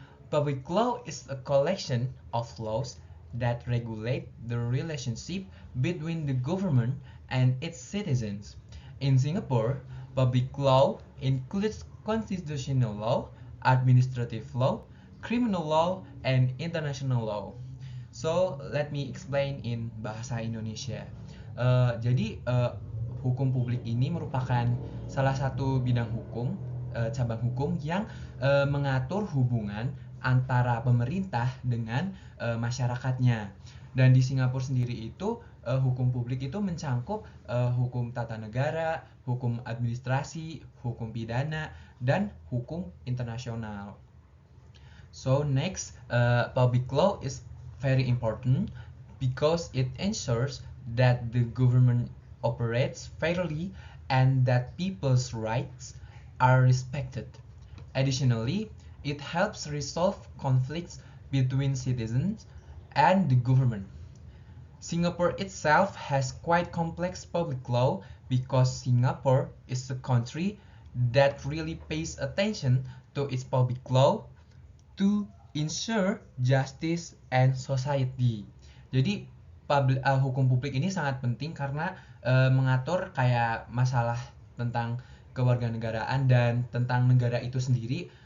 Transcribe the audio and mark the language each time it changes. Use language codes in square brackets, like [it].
[en] Public law is a collection of laws that regulate the relationship between the government and its citizens. In Singapore, public law includes constitutional law, administrative law, criminal law, and international law. So, let me explain in bahasa Indonesia. [id] Jadi, hukum publik ini merupakan salah satu bidang hukum, cabang hukum yang mengatur hubungan antara pemerintah dengan masyarakatnya. Dan di Singapura sendiri itu hukum publik itu mencangkup hukum tata negara, hukum administrasi, hukum pidana, dan hukum internasional. [en] So next, public law is very important because it ensures that the government operates fairly and that people's rights are respected. Additionally, it helps resolve conflicts between citizens and the government. Singapore itself has quite complex public law because Singapore is a country that really pays attention to its public law to ensure justice and society. [id] Jadi hukum publik ini sangat penting karena mengatur kayak masalah tentang kewarganegaraan dan tentang negara itu sendiri.